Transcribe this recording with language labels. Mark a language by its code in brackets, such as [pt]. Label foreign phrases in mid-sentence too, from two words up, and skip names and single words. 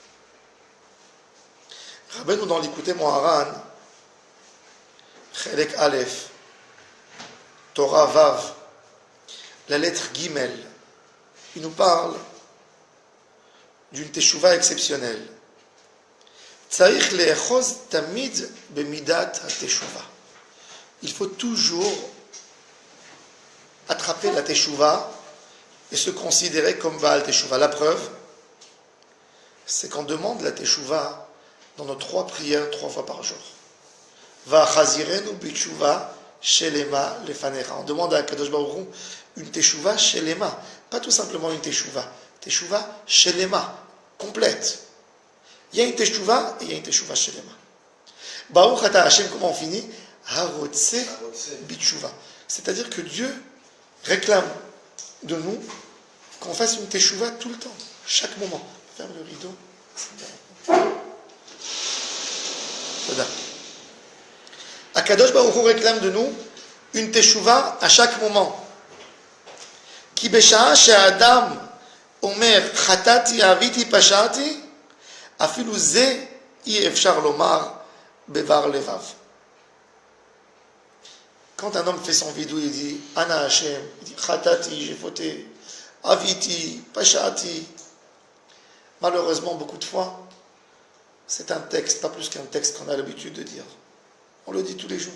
[fr] Rabbeinu dans l'Ikutei Moharan, [he] חלק א', תורה ו, [fr] la lettre Gimel, il nous parle d'une Teshuvah exceptionnelle. [he] צריך לאחוז תמיד במדת התשובה. [fr] Il faut toujours attraper la Teshuvah et se considérer comme [he] בעל תשובה. [fr] La preuve, c'est qu'on demande la Teshuvah dans nos 3 prières 3 fois par jour. [he] והחזירנו בתשובה שלמה לפניך. [fr] On demande à [he] קדוש ברוך הוא [fr] une [he] תשובה שלמה, [fr] pas tout simplement une [he] תשובה שלמה, [fr] complète. Il y a une Teshuvah et il y a une [he] תשובה שלמה. ברוך אתה השם, [fr] comment on finit? [he] הרוצה בתשובה. [fr] C'est-à-dire que Dieu réclame de nous qu'on fasse une Teshuvah tout le temps, chaque moment. Ferme le rideau. [he] הקדוש ברוך הוא [fr] réclame de nous une Teshuvah à chaque moment. [he] כי בשעה שאדם אומר חטאתי עויתי פשעתי אפילו זה אי אפשר לומר בבר לבב. [fr] Quand un homme fait son vidou, il dit [he] אנא השם, [fr] il dit chatati, j'ai fauté, [he] עויתי פשעתי. [fr] Malheureusement, beaucoup de fois, c'est un texte, pas plus qu'un texte qu'on a l'habitude de dire. On le dit tous les jours.